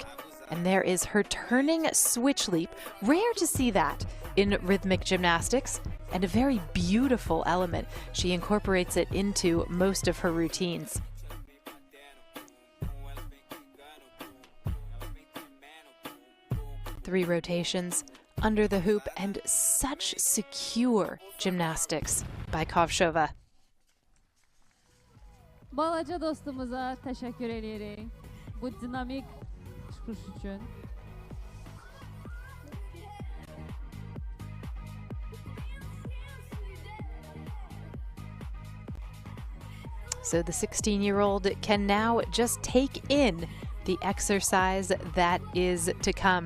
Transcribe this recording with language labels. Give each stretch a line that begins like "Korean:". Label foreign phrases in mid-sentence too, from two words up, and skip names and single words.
English: And there is her turning switch leap. Rare to see that in rhythmic gymnastics, and a very beautiful element. She incorporates it into most of her routines. Three rotations under the hoop, and such secure gymnastics by Kovshova.
Azerbaijani: Balaca dostumuza teşekkür edirik bu dinamik çıxış üçün.
English: So the 16-year-old can now just take in the exercise that is to come.